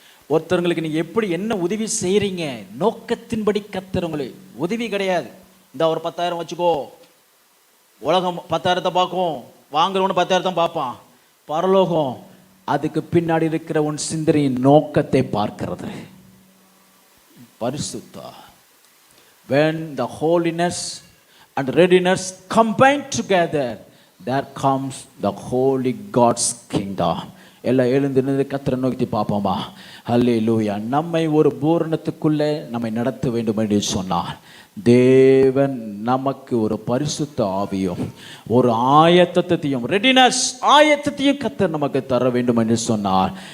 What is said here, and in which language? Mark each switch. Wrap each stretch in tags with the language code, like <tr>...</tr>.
<ta>ஒருத்தவங்களுக்கு நீங்க எப்படி என்ன உதவி செய்யறீங்க, நோக்கத்தின்படி கர்த்தர் உங்களை. உதவி கிடையாது, இந்த ஒரு 10,000 வச்சுக்கோ, உலகம் 10,000 பார்க்கும், வாங்குறவனு 10,000 பார்ப்பான். பரலோகம் அதுக்கு பின்னாடி இருக்கிற உன் சிந்தனையின் நோக்கத்தை பார்க்கிறது. பரிசுத்தா.</ta> <en>When the holiness and readiness combine together, there comes the holy God's kingdom.</en> <ta>எல்லாம் எழுந்து கர்த்தரை நோக்கி பார்ப்போமா? ஹல்லேலூயா. நம்மை ஒரு பூரணத்துக்குள்ளே நம்மை நடத்த வேண்டும் என்று சொன்னார் தேவன். நமக்கு ஒரு பரிசுத்த ஆவியும் ஒரு ஆயத்தத்தையும், ரெடினஸ் ஆயத்தத்தையும் கர்த்தர் நமக்கு தர வேண்டும் என்று சொன்னார்.</ta>